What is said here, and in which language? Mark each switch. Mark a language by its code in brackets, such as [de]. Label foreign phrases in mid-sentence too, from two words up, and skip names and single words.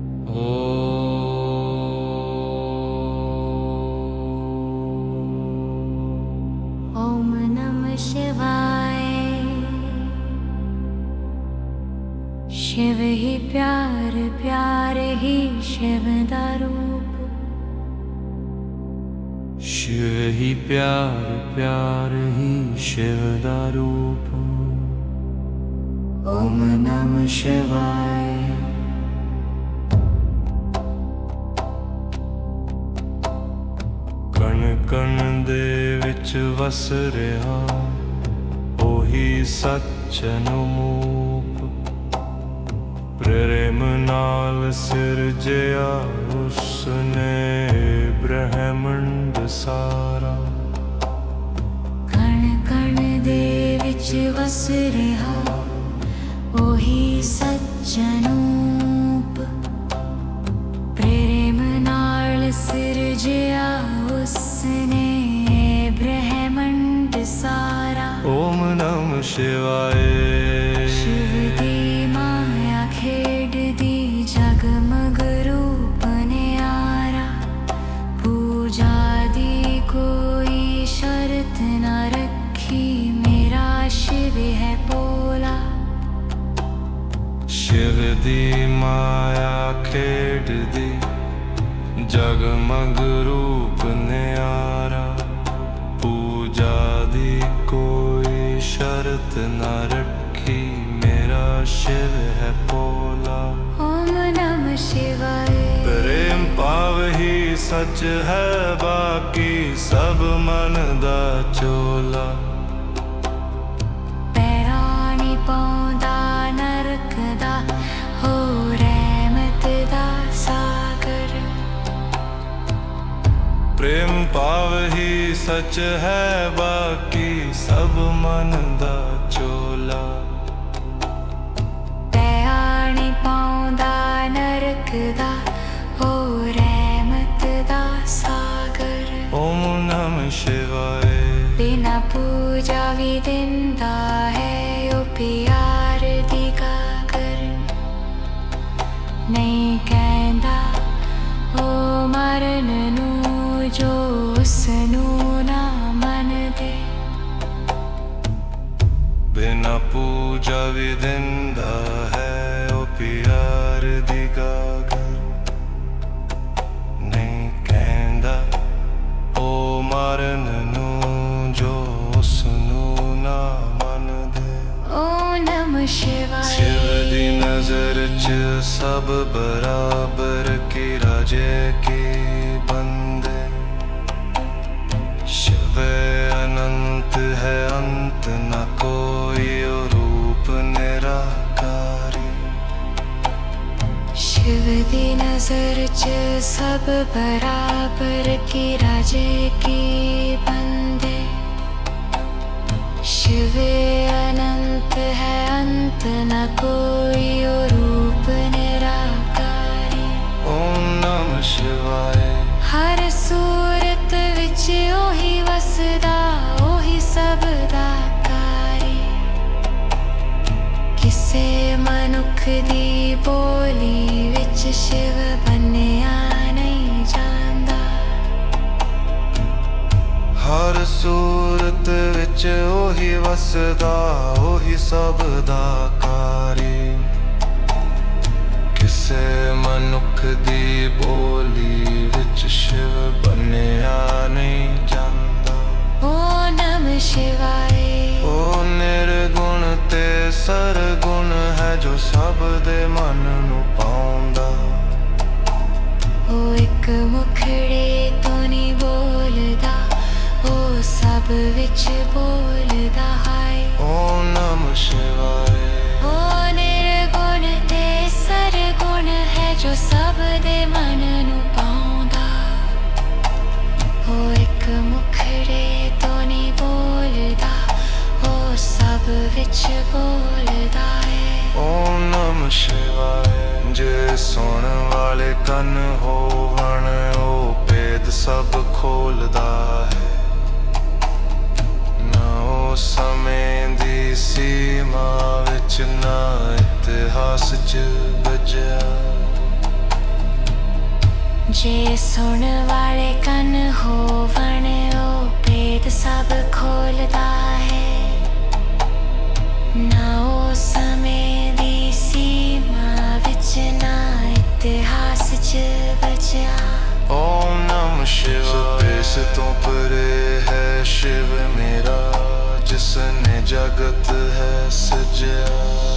[sa] ओम नमः शिवाय। [pa] ਸ਼ਿਵ ਹੀ ਪਿਆਰ, ਪਿਆਰ ਹੀ ਸ਼ਿਵ ਦਾ ਰੂਪ। ਸ਼ਿਵ ਹੀ ਪਿਆਰ, ਪਿਆਰ ਹੀ ਸ਼ਿਵ ਦਾ ਰੂਪ। [sa] ओम नमः शिवाय। [pa] ਕਣ ਕਣ ਦੇ ਵਿਚ ਵੱਸ ਰਿਹਾ ਓਹੀ ਸੱਚ ਅਨਮੂਪ। ਪ੍ਰੇਮ ਨਾਲ ਸਿਰਜਿਆ ਉਸਨੇ ਬ੍ਰਹਿਮੰਡ ਸਾਰਾ। ਕਣ ਕਣ ਦੇ ਵਿਚ ਵੱਸ ਰਿਹਾ ਓਹੀ ਸੱਚ ਅਨੂਪ। ਪ੍ਰੇਮ ਨਾਲ ਸਿਰਜਿਆ ਉਸਨੇ ਬ੍ਰਹਿਮੰਡ ਸਾਰਾ। [sa] ओम नमः शिवाय। [pa] ਸ਼ਿਵ ਦੀ ਮਾਇਆ ਖੇਡ ਦੀ ਜਗਮਗ ਰੂਪ ਨਿਆਰਾ। ਪੂਜਾ ਦੀ ਕੋਈ ਸ਼ਰਤ ਨ ਰੱਖੀ, ਮੇਰਾ ਸ਼ਿਵ ਹੈ ਭੋਲਾ। ਸ਼ਿਵ ਦੀ ਮਾਇਆ ਖੇਡ ਦੀ ਜਗਮਗ ਰੂਪ ਨਿਆਰਾ। ਪੂਜਾ ਦੀ ਕੋਈ ਸ਼ਰਤ ਨ ਰੱਖੀ, ਮੇਰਾ ਸ਼ਿਵ ਹੈ ਭੋਲਾ। [sa] ओम नमः शिवाय। [pa] ਪ੍ਰੇਮ ਪਾਵ ਹੀ ਸੱਚ ਹੈ, ਬਾਕੀ ਸਭ ਮਨ ਦਾ ਚੋਲਾ। ਪੈਰਾਨੀ ਪੌਂਦਾ ਨਰਕ ਦਾ ਹੋ ਰਹਿਮਤ ਦਾ ਸਾਗਰ। ਪ੍ਰੇਮ ਪਾਵ ਹੀ ਸੱਚ ਹੈ, ਬਾਕੀ ਸਭ ਮਨ ਦਾ ਚੋਲਾ। ਪੈਰਾਨੀ ਪੌਂਦਾ ਨਰਕ ਦਾ ਹੋ ਰਹਿਮਤ ਦਾ ਸਾਗਰ। [sa] ओम नमः शिवाय। [pa] ਬਿਨਾ ਪੂਜਾ ਭੀ ਦਿੰਦਾ ਹੈ ਓ ਪਿਆਰ ਦੀ ਗਾਗਰ। ਨਹੀਂ ਕਹਿੰਦਾ ਓ ਮਰਨ ਨੂੰ ਜੋ ਉਸਨੂੰ ਨਾ ਮਨ ਦੇ। ਬਿਨਾ ਪੂਜਾ ਭੀ ਦਿੰਦਾ ਹੈ ਓ ਪਿਆਰ ਦੀ ਗਾਗਰ। ਨਹੀਂ ਕਹਿੰਦਾ ਓ ਮਰਨ ਨੂੰ ਜੋ ਉਸਨੂੰ ਨਾ ਮਨ ਦੇ। [sa] ओम नमः शिवाय। [pa] ਸ਼ਿਵ ਦੀ ਨਜ਼ਰ 'ਚ ਸਭ ਬਰਾਬਰ ਕੀ ਰਾਜੇ ਕੀ ਬੰਦੇ। ਸ਼ਿਵ ਅਨੰਤ ਹੈ, ਅੰਤ ਨ ਕੋਈ ਔਰ ਰੂਪ ਨਿਰਾਕਾਰੀ। ਸ਼ਿਵ ਦੀ ਨਜ਼ਰ 'ਚ ਸਭ ਬਰਾਬਰ ਕੀ ਰਾਜੇ ਕੀ ਬੰਦੇ। ਸ਼ਿਵ ਅਨੰਤ ਹੈ, ਅੰਤ ਨ ਕੋਈ ਔਰ ਰੂਪ ਨਿਰਾਕਾਰੀ। [sa] ओम नमः शिवाय। [pa] ਹਰ ਸੂਰਤ ਵਿਚ ਓਹੀ ਵੱਸਦਾ, ਓਹੀ ਸਭ ਦਾ ਕਾਰੀ। ਕਿਸੇ ਮਨੁੱਖ ਦੀ ਬੋਲੀ ਵਿਚ ਸ਼ਿਵ ਬੰਨ੍ਹਿਆ ਨਹੀਂ ਜਾਂਦਾ। ਹਰ ਸੂਰਤ ਵਿਚ ਓਹੀ ਵੱਸਦਾ, ਓਹੀ ਸਭ ਦਾ ਕਾਰੀ। ਕਿਸੇ ਮਨੁੱਖ ਦੀ ਬੋਲੀ ਵਿਚ ਸ਼ਿਵ ਬੰਨ੍ਹਿਆ ਨਹੀਂ ਜਾਂਦਾ। [sa] ओम नमः शिवाय। [pa] ਓ ਨਿਰਗੁਣ ਤੇ ਸਰਗੁਣ ਹੈ, ਜੋ ਸਭ ਦੇ ਮਨ ਨੂੰ ਪਾਉਂਦਾ। ਓ ਇੱਕ ਮੁਖੜੇ ਤੋਂ ਨਹੀਂ ਬੋਲਦਾ, ਓ ਸਭ ਵਿਚ ਬੋਲਦਾ ਹੈ। [sa] ओम नमः शिवाय। [pa] ਓ ਨਿਰਗੁਣ ਤੇ ਸਰਗੁਣ ਹੈ, ਜੋ ਸਭ ਦੇ ਮਨ ਨੂੰ ਪਾਉਂਦਾ। ਓ ਇੱਕ ਮੁਖੜੇ ਤੋਂ ਨਹੀਂ ਬੋਲਦਾ, ਓ ਸਭ ਵਿਚ ਬੋਲਦਾ ਹੈ। [sa] ओम नमः शिवाय। [pa] ਜੇ ਸੁਣ ਵਾਲੇ ਕੰਨ ਹੋਵਣ, ਓ ਭੇਦ ਸਭ ਖੋਲ੍ਹਦਾ ਹੈ। ਨਾ ਓ ਸਮੇਂ ਦੀ ਸੀਮਾ ਵਿਚ, ਨਾ ਇਤਿਹਾਸ 'ਚ ਬਜਾ। ਜੇ ਸੁਣ ਵਾਲੇ ਕੰਨ ਹੋਵਣ ਓ ਭੇਦ ਸਭ ਖੋਲ੍ਹਦਾ ਹੈ ਨਾ ਓ ਸਮੇਂ ਦੀ ਸੀਮਾ ਵਿਚ ਨਾ ਇਤਿਹਾਸ 'ਚ ਬਚਾ [sa] ओम नमः शिवाय [pa] ਇਸ ਤੋਂ ਪਰੇ ਹੈ ਸ਼ਿਵ ਮੇਰਾ ਜਿਸਨੇ ਜਗਤ ਹੈ ਸਜਾ